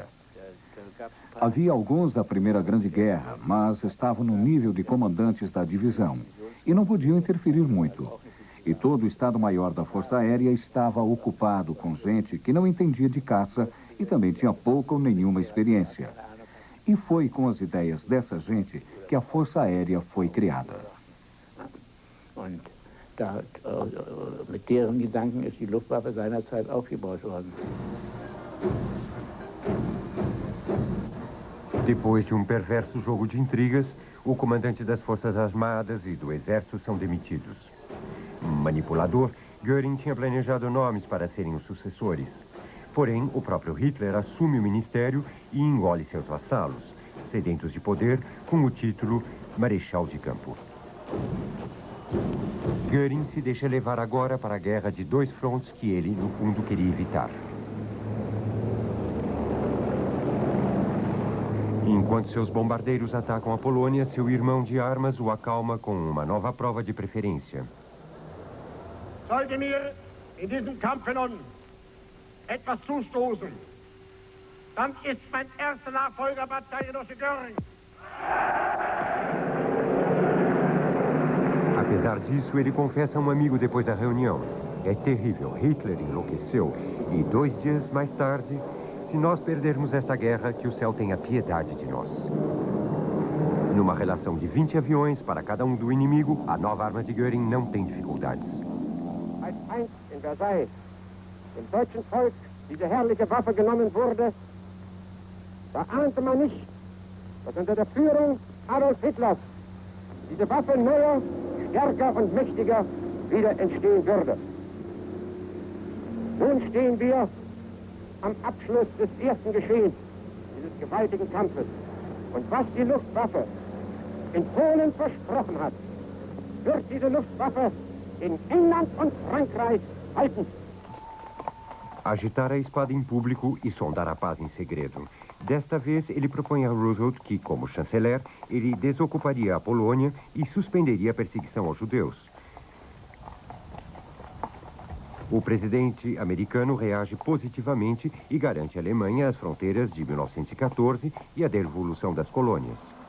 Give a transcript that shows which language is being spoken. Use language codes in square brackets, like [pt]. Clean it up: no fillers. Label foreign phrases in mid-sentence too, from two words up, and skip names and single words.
[pt] Havia alguns da Primeira Grande Guerra, mas estavam no nível de comandantes da divisão e não podiam interferir muito. E todo o Estado-Maior da Força Aérea estava ocupado com gente que não entendia de caça e também tinha pouca ou nenhuma experiência. E foi com as ideias dessa gente que a Força Aérea foi criada. [de] Und da, mit deren Gedanken ist die Luftwaffe seinerzeit aufgebaut worden. [pt] Depois de um perverso jogo de intrigas, o comandante das Forças Armadas e do Exército são demitidos. Manipulador, Göring tinha planejado nomes para serem os sucessores. Porém, o próprio Hitler assume o ministério e engole seus vassalos, sedentos de poder, com o título Marechal de Campo. Göring se deixa levar agora para a guerra de dois frontes que ele, no fundo, queria evitar. Enquanto seus bombardeiros atacam a Polônia, seu irmão de armas o acalma com uma nova prova de preferência. [de] Sollte mir in diesem Kampfe nun etwas zustoßen, dann ist mein erster Nachfolger Bataillengenosse Göring. [pt] Apesar disso, ele confessa a um amigo depois da reunião. É terrível, Hitler enlouqueceu. E 2 dias mais tarde, se nós perdermos esta guerra, que o céu tenha piedade de nós. Numa relação de 20 aviões para cada um do inimigo, a nova arma de Göring não tem dificuldades. [de] Als einst in Versailles dem deutschen Volk diese herrliche Waffe genommen wurde, da ahnte man nicht, dass unter der Führung Adolf Hitlers diese Waffe neuer, stärker und mächtiger wieder entstehen würde. Nun stehen wir am Abschluss des ersten Geschehens dieses gewaltigen Kampfes. Und was die Luftwaffe in Polen versprochen hat, wird diese Luftwaffe in England und Frankreich halten. [pt] Agitar a espada em público e sondar a paz em segredo. Desta vez, ele propõe a Roosevelt que, como chanceler, ele desocuparia a Polônia e suspenderia a perseguição aos judeus. O presidente americano reage positivamente e garante à Alemanha as fronteiras de 1914 e a devolução das colônias.